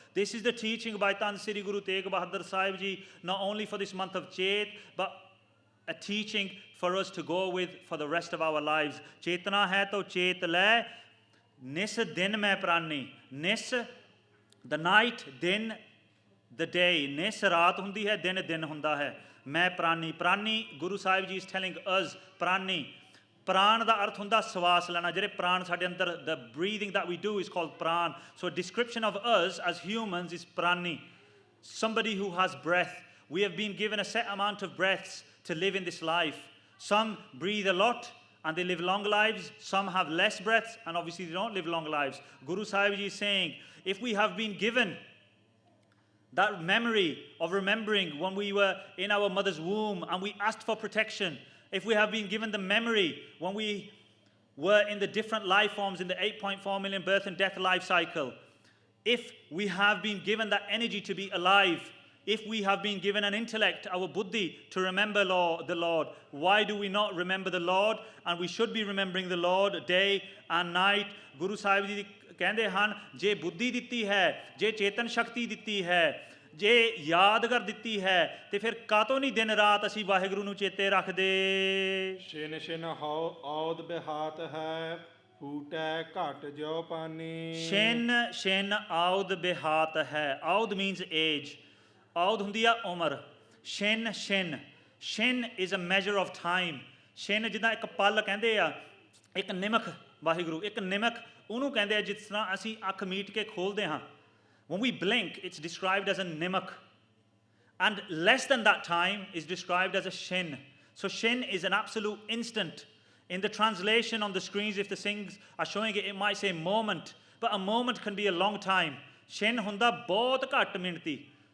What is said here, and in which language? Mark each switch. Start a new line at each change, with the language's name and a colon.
English: This is the teaching by Tan Sri Guru Tegh Bahadur Sahib Ji, not only for this month of Chet, but a teaching for us to go with for the rest of our lives.
Punjabi: Chetana hai to chet le, nis din mein prani.
English: Nis, the night, din, the day.
Punjabi: Nis raat hundi hai, din hunda hai. ਮੈਂ ਪ੍ਰਾਨੀ Guru Sahib ji
English: is telling us
Punjabi: ਪ੍ਰਾਨੀ। ਪ੍ਰਾਣ ਦਾ ਅਰਥ ਹੁੰਦਾ ਸਵਾਸ ਲੈਣਾ। ਜਿਹੜੇ ਪ੍ਰਾਣ ਸਾਡੇ ਅੰਦਰ,
English: the breathing that we do is called prana. So a description of us as humans is prani, somebody who has breath. We have been given a set amount of breaths to live in this life. Some breathe a lot and they live long lives. Some have less breaths and obviously they don't live long lives. Guru Sahib Ji is saying, if we have been given that memory of remembering when we were in our mother's womb and we asked for protection, if we have been given the memory when we were in the different life forms in the 8.4 million birth and death life cycle, if we have been given that energy to be alive, if we have been given an intellect, our buddhi, to remember the Lord, why do we not remember the Lord? And we should be remembering the Lord day and night.
Punjabi: Guru Sahib Ji ਕਹਿੰਦੇ ਹਨ, ਜੇ ਬੁੱਧੀ ਦਿੱਤੀ ਹੈ, ਜੇ ਚੇਤਨ ਸ਼ਕਤੀ ਦਿੱਤੀ ਹੈ, ਜੇ ਯਾਦਗਰ ਦਿੱਤੀ ਹੈ, ਤੇ ਫਿਰ ਕਾਤੋਂ ਨਹੀਂ ਦਿਨ ਰਾਤ ਅਸੀਂ ਵਾਹਿਗੁਰੂ ਨੂੰ ਚੇਤੇ ਰੱਖਦੇ। ਛਿਨ ਛਿਨ ਔਦ ਬਿਹਾਤ ਹੈ, ਫੂਟੈ ਘਟ ਜਿਉ ਪਾਨੀ। ਛਿਨ ਛਿਨ ਔਦ ਬਿਹਾਤ ਹੈ। ਔਦ
English: Means age.
Punjabi: ਔਦ ਹੁੰਦੀ ਆ ਉਮਰ। ਛਿਨ ਛਿਨ, ਛਿਨ
English: Is a measure of time.
Punjabi: ਛਿਨ ਜਿੱਦਾਂ ਇੱਕ ਪਲ ਕਹਿੰਦੇ ਆ, ਇੱਕ ਨਿਮਖ, ਵਾਹਿਗੁਰੂ ਇੱਕ ਨਿਮਖ ਉਹਨੂੰ ਕਹਿੰਦੇ ਆ ਜਿਸ ਤਰ੍ਹਾਂ ਅਸੀਂ ਅੱਖ ਮੀਟ ਕੇ ਖੋਲ੍ਹਦੇ ਹਾਂ।
English: When we blink, it's described as a nimak. And less than that time is described as a shin. So shin is an absolute instant. In the translation on the screens, if the things are showing it, it might say moment. But a moment can be a long time.
Punjabi: Shin hunda bahut ghat minti.